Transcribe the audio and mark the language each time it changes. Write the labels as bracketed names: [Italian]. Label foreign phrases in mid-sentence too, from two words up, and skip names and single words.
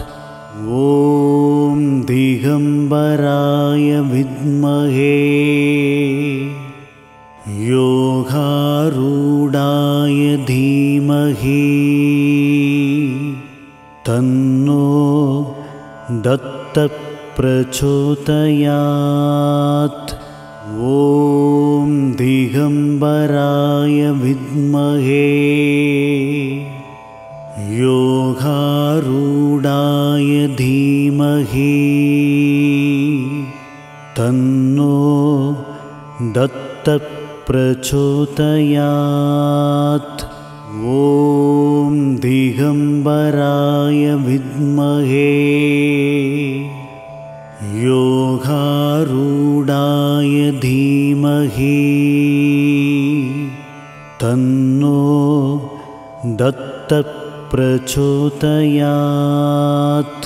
[Sanskrit] ॐ दिगम्बराय विद्महे योगारूढाय धीमहि तन्नो दत्त प्रचोदयात्. ॐ दिगम्बराय विद्महे योगा धीमहि तन्नो दत्तः प्रचोदयात्। ॐ दिगम्बराय विद्महे योगारूढाय धीमहि तन्नो दत्तः प्रचोदयात्।